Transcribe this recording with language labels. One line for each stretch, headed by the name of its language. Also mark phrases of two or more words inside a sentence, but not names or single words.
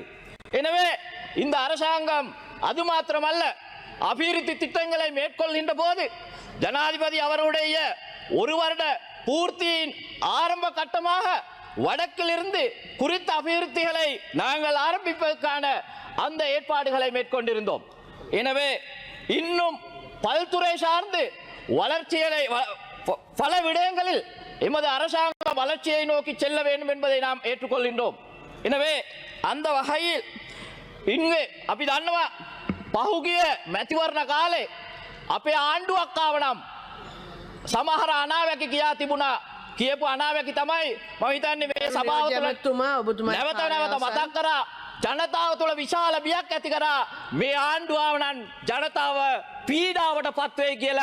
Tamil: எனவே இந்த அரசாங்கம் அது மாத்திரமல்ல, அபிவிருத்தி திட்டங்களை மேற்கொள்கின்ற போது ஜனாதிபதி அவருடைய ஒரு வருட பூர்த்தியின் ஆரம்ப கட்டமாக வடக்கிலிருந்து குறித்த அபிவிருத்திகளை நாங்கள் ஆரம்பிப்பதற்கான அந்த ஏற்பாடுகளை மேற்கொண்டிருந்தோம். எனவே இன்னும் பல்துறை சார்ந்து வளர்ச்சிகளை பல விடயங்களில் எமது அரசாங்க வளர்ச்சியை நோக்கி செல்ல வேண்டும் என்பதை நாம் ஏற்றுக்கொள்கின்றோம். எனவே அந்த வகையில் இங்கு
Sinhala: අපි දන්නවා පහුගිය මැතිවරණ කාලේ අපේ ආණ්ඩුවක් ආව නම් සමහර අනාවැකි කියා තිබුණා. කියපු අනාවැකි තමයි මම හිතන්නේ මේ සභාව තුළ නැවත මතක් කරා, ජනතාව තුළ විශාල බියක් ඇති කරා මේ ආණ්ඩුව ආව නම් ජනතාව පීඩාවට පත් වෙයි කියලා.